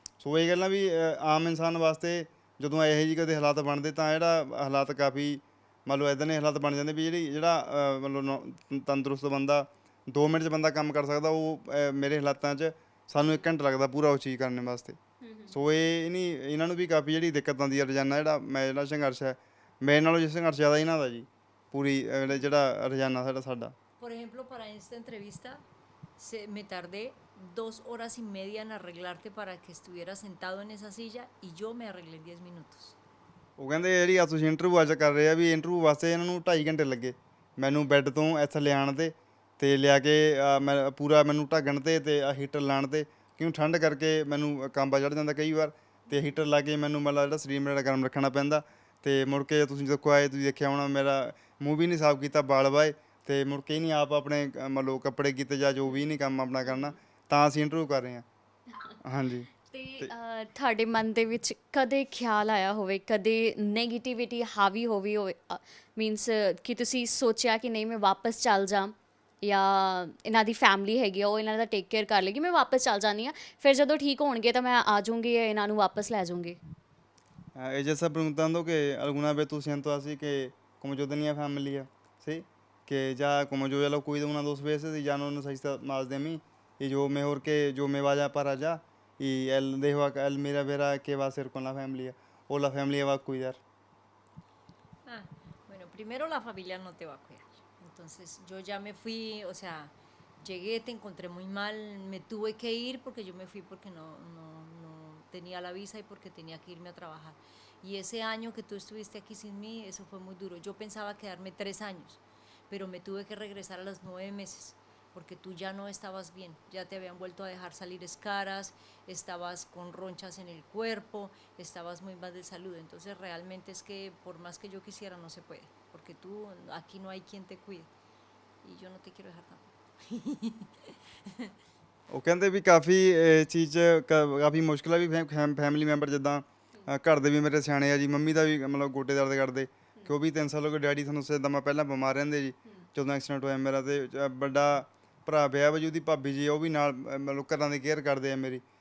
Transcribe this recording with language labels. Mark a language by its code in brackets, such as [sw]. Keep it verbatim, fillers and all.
[pa] ਸੋ ਇਹ ਗੱਲਾਂ ਵੀ ਅ, ਆਮ ਇਨਸਾਨ ਵਾਸਤੇ ਜਦੋਂ ਇਹੋ ਜਿਹੀ ਕਦੇ ਹਾਲਾਤ ਬਣਦੇ ਤਾਂ ਜਿਹੜਾ ਹਾਲਾਤ ਕਾਫੀ ਮੰਨ ਲਓ ਇੱਦਾਂ ਦੇ ਹਾਲਾਤ ਬਣ ਜਾਂਦੇ ਵੀ ਜਿਹੜੀ ਜਿਹੜਾ ਅ, ਮੰਨ ਲਓ ਨੌ- ਤੰਦਰੁਸਤ ਬੰਦਾ ਦੋ ਮਿੰਟ 'ਚ ਬੰਦਾ ਕੰਮ ਕਰ ਸਕਦਾ, ਉਹ ਅ, ਮੇਰੇ ਹਾਲਾਤਾਂ 'ਚ ਸਾਨੂੰ ਇੱਕ ਘੰਟਾ ਲੱਗਦਾ ਪੂਰਾ ਉਹ ਚੀਜ਼ ਕਰਨ ਵਾਸਤੇ। ਸੋ ਇਹ ਇਨੀ ਇਹਨਾਂ ਨੂੰ ਵੀ ਕਾਫੀ ਜਿਹੜੀ ਦਿੱਕਤ ਆਉਂਦੀ ਹੈ ਰੋਜ਼ਾਨਾ, ਜਿਹੜਾ ਮੈਂ ਜਿਹੜਾ ਸੰਘਰਸ਼ ਹੈ ਮੇਰੇ ਨਾਲੋਂ ਜਿਸ ਸੰਘਰਸ਼ ਜ਼ਿਆਦਾ ਇਹਨਾਂ ਦਾ ਜੀ ਪੂਰੀ ਅ, ਜਿਹੜਾ- ਜਿਹੜਾ ਰੋਜ਼ਾਨਾ ਸਾਡਾ ਸਾਡਾ [es] Por ejemplo, para esta entrevista se, me tardé dos horas y media en arreglarte para que estuvieras sentado en esa silla y yo me arreglé en diez minutos. [pa] ਉਹ ਕਹਿੰਦੇ ਜਿਹੜੀ ਆ ਤੁਸੀਂ ਇੰਟਰਵਿਊ ਅੱਜ ਕਰ ਰਹੇ ਆ ਵੀ ਇੰਟਰਵਿਊ ਵਾਸਤੇ ਇਹਨਾਂ ਨੂੰ ਢਾਈ ਘੰਟੇ ਲੱਗੇ ਮੈਨੂੰ ਬੈੱਡ ਤੋਂ ਇੱਥੇ ਲਿਆਉਣ 'ਤੇ ਤੇ ਲਿਆ ਕੇ ਅ, ਮੈਂ ਪੂਰਾ ਮੈਨੂੰ ਢੱਕਣ 'ਤੇ ਤੇ ਹੀਟਰ ਲਾਉਣ 'ਤੇ, ਕਿਉਂ ਠੰਡ ਕਰਕੇ ਮੈਨੂੰ ਕਾਂਬਾ ਚੜ੍ਹ ਜਾਂਦਾ ਕਈ ਵਾਰ, ਤੇ ਹੀਟਰ ਲਾ ਕੇ ਮੈਨੂੰ ਮਤਲਬ ਜਿਹੜਾ ਸਰੀਰ ਮੇਰਾ ਗਰਮ ਰੱਖਣਾ ਪੈਂਦਾ। ਤੇ ਮੁੜ ਕੇ ਤੁਸੀਂ ਦੇਖੋ ਆਏ ਤੁਸੀਂ ਦੇਖਿਆ ਹੋਣਾ ਮੇਰਾ ਮੂੰਹ ਵੀ ਨਹੀਂ ਸਾਫ਼ ਕੀਤਾ, ਬਾਲ ਵਾਏ, ਤੇ ਮੁੜ ਕੇ ਹੀ ਨਹੀਂ ਆਪ ਆਪਣੇ ਅ, ਮੰਨ ਲਓ ਕੱਪੜੇ ਕੀਤੇ ਜਾਂ ਜੋ ਵੀ ਨਹੀਂ ਕੰਮ ਆਪਣਾ ਕਰਨਾ, ਤਾਂ ਅਸੀਂ ਇੰਟਰਵਿਊ ਕਰ ਰਹੇ ਹਾਂ। ਹਾਂਜੀ ਤੇ ਅਹ, ਤੁਹਾਡੇ ਮਨ ਦੇ ਵਿੱਚ ਕਦੇ ਖਿਆਲ ਆਇਆ ਹੋਵੇ, ਕਦੇ 네ਗੇਟਿਵਿਟੀ ਹਾਵੀ ਹੋਵੇ ਹੋਵੇ ਮੀਨਸ ਕਿ ਤੁਸੀਂ ਸੋਚਿਆ ਕਿ ਨਹੀਂ ਮੈਂ ਵਾਪਸ ਚੱਲ ਜਾ, ਜਾਂ ਇਹਨਾਂ ਦੀ ਫੈਮਿਲੀ ਹੈਗੀ ਆ ਉਹ ਇਹਨਾਂ ਦਾ ਟੇਕ ਕੇਅਰ ਕਰ ਲੇਗੀ, ਮੈਂ ਵਾਪਸ ਚੱਲ ਜਾਂਦੀ ਆ ਫਿਰ ਜਦੋਂ ਠੀਕ ਹੋਣਗੇ ਤਾਂ ਮੈਂ ਆ ਜਾਊਂਗੀ ਜਾਂ ਇਹਨਾਂ ਨੂੰ ਵਾਪਸ ਲੈ ਜਾਊਂਗੀ। [es] Ah, ella está preguntando que alguna vez tú siento así que como yo tenía familia, ¿sí? Que ya como yo ya lo cuido una o dos veces y ya no necesita más de mí y yo mejor que yo me vaya para allá y él dejo acá, él mira verá qué va a hacer con la familia o la familia va a cuidar. Ah, bueno, primero la familia no te va a cuidar. Entonces yo ya me fui, o sea, llegué, te encontré muy mal, me tuve que ir porque yo me fui porque no, no, no tenía la visa y porque tenía que irme a trabajar. Y ese año que tú estuviste aquí sin mí, eso fue muy duro. Yo pensaba quedarme tres años, pero me tuve que regresar a los nueve meses porque tú ya no estabas bien, ya te habían vuelto a dejar salir escaras, estabas con ronchas en el cuerpo, estabas muy mal de salud, entonces realmente es que por más que yo quisiera no se puede, porque tú aquí no hay quien te cuide y yo no te quiero dejar tampoco. [pa] ਉਹ ਕਹਿੰਦੇ ਵੀ ਕਾਫੀ ਇਹ ਚੀਜ਼ 'ਚ ਕਾ- ਕਾਫੀ ਮੁਸ਼ਕਿਲ ਆ ਵੀ family member ਜਿੱਦਾਂ ਅ, ਘਰ ਦੇ ਵੀ ਮੇਰੇ ਸਿਆਣੇ ਆ ਜੀ, ਮੰਮੀ ਦਾ ਵੀ ਮਤਲਬ ਗੋਡੇ ਦਰਦ ਕਰਦੇ ਕਿ ਉਹ ਵੀ ਤਿੰਨ ਸਾਲ ਹੋ ਗਏ, ਡੈਡੀ ਤੁਹਾਨੂੰ ਸਿੱਧਾ ਮੈਂ ਪਹਿਲਾਂ ਬਿਮਾਰ ਰਹਿੰਦੇ ਜੀ ਜਦੋਂ ਐਕਸੀਡੈਂਟ ਹੋਇਆ ਮੇਰਾ, ਤੇ ਅ, ਵੱਡਾ ਭਰਾ ਵਿਆਹ ਵਜੂ ਦੀ ਭਾਬੀ ਜੀ ਉਹ ਵੀ ਨਾਲ ਅ, ਮਤਲਬ ਘਰਾਂ ਦੀ ਕੇਅਰ ਕਰਦੇ ਆ ਮੇਰੀ।